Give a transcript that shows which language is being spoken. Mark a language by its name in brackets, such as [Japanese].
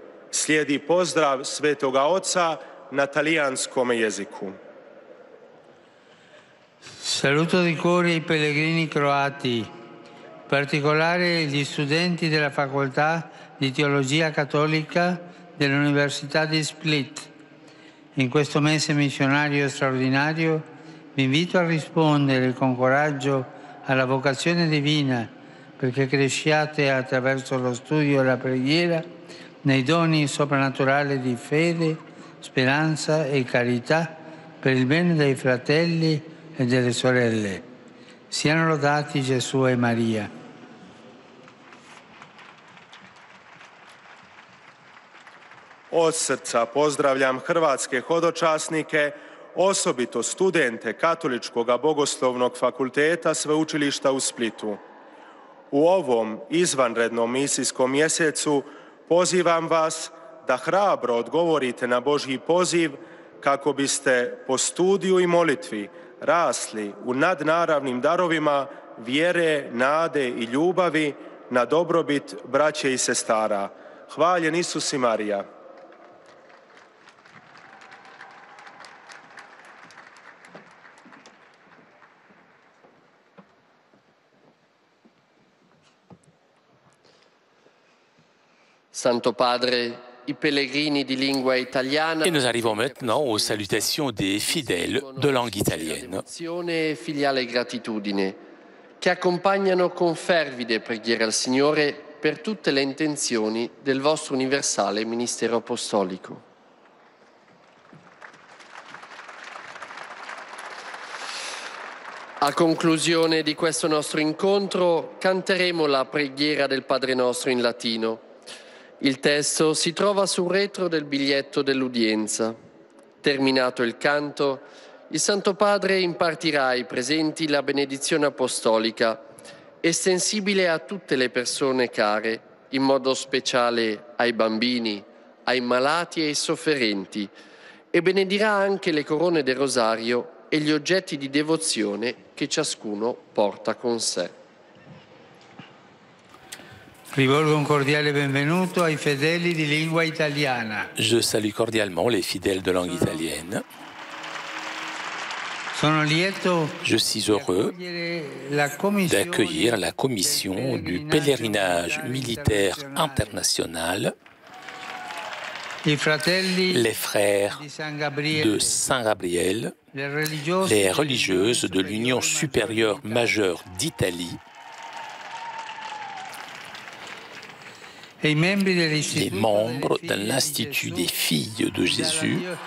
[Croatian] Slijedi pozdrav Svetoga Oca na talijanskom jeziku. [Italian] Saluto di cuore i pellegrini croati, in particolare gli studenti della Facoltà di Teologia Cattolica dell'Università di Split. In questo mese missionario straordinario vi invito a rispondere con coraggio alla vocazione divina perché cresciate attraverso lo studio e la preghiera nei doni soprannaturali di fede, speranza e carità per il bene dei fratelli e delle sorelle. Siano lodati Gesù e Maria. [Croatian] Od srca pozdravljam hrvatske hodočasnike, osobito studente Katoličkog bogoslovnog fakulteta Sveučilišta u Splitu. U ovom izvanrednom misijskom mjesecu pozivam vas da hrabro odgovorite na Božji poziv kako biste po studiju i molitvi rasli u nadnaravnim darovima vjere, nade i ljubavi na dobrobit braće i sestara. Hvaljen Isus i Marija. [Italian] Santo Padre, i pellegrini di lingua italiana. [French] Et nous arrivons maintenant aux salutations des fidèles de langue italienne. [Italian] Devozione e filiale gratitudine che accompagnano con fervide preghiere al Signore per tutte le intenzioni del vostro universale ministero apostolico. A conclusione di questo nostro incontro canteremo la preghiera del Padre Nostro in latino. Il testo si trova sul retro del biglietto dell'udienza. Terminato il canto, il Santo Padre impartirà ai presenti la benedizione apostolica, estensibile a tutte le persone care, in modo speciale ai bambini, ai malati e ai sofferenti, e benedirà anche le corone del rosario e gli oggetti di devozione che ciascuno porta con sé. Rivolgo un cordiale benvenuto ai fedeli di lingua italiana. [French] Je salue cordialement les fidèles de langue italienne. [Italian] Sono lieto [French] Je suis heureux d'accueillir la commission du pèlerinage militaire international, les frères de Saint-Gabriel, les religieuses de l'Union supérieure majeure d'Italie, les membres de l'Institut des filles de Jésus,